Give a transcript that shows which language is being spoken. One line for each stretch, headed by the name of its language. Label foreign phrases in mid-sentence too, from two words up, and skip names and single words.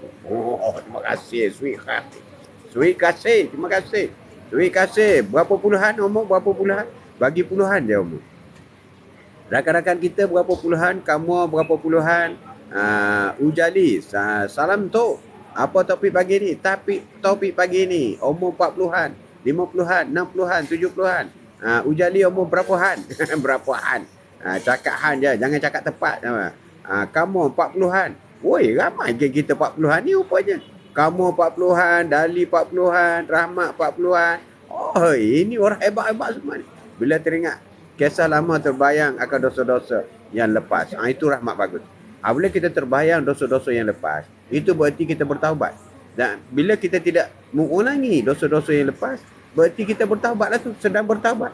Malay: Terima kasih. Sweet kasih. Terima kasih. Sweet kasih. Berapa puluhan umur? Bagi puluhan je umur. Rakan-rakan kita berapa puluhan? Kamu berapa puluhan? Ujali. Salam tu. Apa topik pagi ni? Topik pagi ni. Umur 40-an, 50-an, 60-an, 70-an. Ujali umur berapaan? Cakap han je, jangan cakap tepat. Kamu 40-an. Woi, ramai kita 40-an ni rupanya. Kamu 40-an, Dali 40-an, Rahmat 40-an. Oh, ini orang hebat-hebat semua ni. Bila teringat kisah lama terbayang akan dosa-dosa yang lepas. Itu Rahmat bagus. Bila kita terbayang dosa-dosa yang lepas, itu berarti kita bertaubat. Dan bila kita tidak mengulangi dosa-dosa yang lepas, berarti kita bertaubatlah tu, sedang bertaubat.